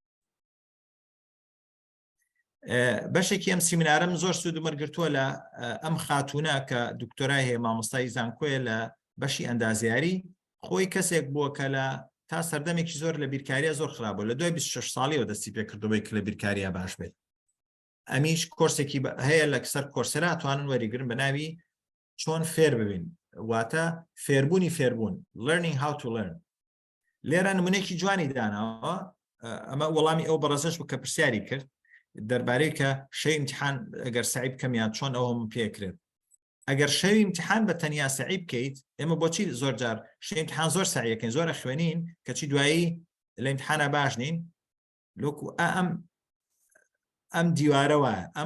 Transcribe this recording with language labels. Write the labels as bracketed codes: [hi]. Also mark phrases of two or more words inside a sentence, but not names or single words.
[ckb] بەشێکی ئەم سیمینارم زۆر سوود و وەرگرتووە لە ئەم خاتونە کە دکتۆرای هەیە مامۆستای زانکۆیە لە بەشی ئەندازیاری خۆی کەسێک بووە کە لە تا سەردەمێکی زۆر لە بیرکاریە زۆر خراپبوو لە دوای 26 ساڵیەوە دەستی پێکردەوەی کە لە بیرکاریە باش بێت ئەمیش کۆرسێکی هەیە لە سەر کۆرسەرا توانن وەریگرن بە ناوی چۆن فێر ببین واتە فێربوونی فێربوون [en] learning how to learn [ckb] لێرە نمونێکی جوانی داناوە ئەمە وەڵامی ئەو بەڕێزش بوو کە پرسیاری کرد دەربارەی کە شەوی ئیمتیحان ئەگەر سعی بکەم یان چۆن ئەوم پێکرێت ئەگەر شەوی ئیمتیحان بە تەنیا سعی بکەیت ئێمە بۆچی زۆر جار شەوی ئیمتیحان زۆر سعیەکەین زۆرە خوێنین کەچی دوایی لە ئیمتیحانە باش نین لۆکو ئەم دیوارەوە ئەم